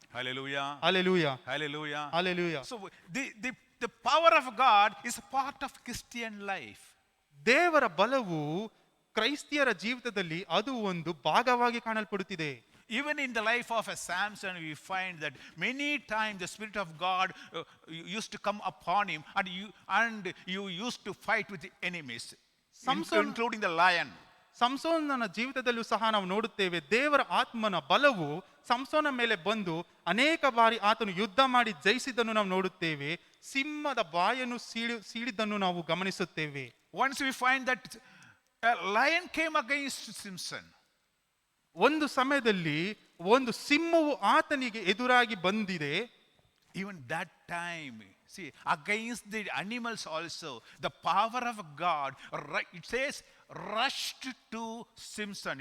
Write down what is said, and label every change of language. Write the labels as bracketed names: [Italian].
[English] Hallelujah. [Kannada] Alleluia, [English] Hallelujah. [Kannada] Alleluia. [English] So the power of God is a part of Christian life. [Kannada] ದೇವರ ಬಲವು ಕ್ರೈಸ್ತಿಯರ ಜೀವಿತದಲ್ಲಿ ಅದು ಒಂದು ಭಾಗವಾಗಿ ಕಾಣಲ್ಪಡುತ್ತಿದೆ. [English] Even in the life of a Samson, we find that many times the Spirit of God used to come upon him, and you used to fight with the enemies, including the lion. [Kannada] ಸಂಸೋನನ ಜೀವಿತದಲ್ಲೂ ಸಹ ನಾವು ನೋಡುತ್ತೇವೆ, ದೇವರ ಆತ್ಮನ ಬಲವು ಸಂಸೋನ ಮೇಲೆ ಬಂದು ಅನೇಕ ಬಾರಿ ಆತನು ಯುದ್ಧ ಮಾಡಿ ಜಯಿಸಿದ್ದನ್ನು ನಾವು ನೋಡುತ್ತೇವೆ. ಸಿಂಹದ ಬಾಯನ್ನು ಸೀಳಿದ್ದನ್ನು ನಾವು ಗಮನಿಸುತ್ತೇವೆ. [English] Once we find that a lion came against Samson. [Kannada] ಒಂದು ಸಮಯದಲ್ಲಿ ಒಂದು ಸಿಂಹವು ಆತನಿಗೆ ಎದುರಾಗಿ ಬಂದಿದೆ. [English] Even that time, see, against the animals also, the power of God, it says, rushed to Samson.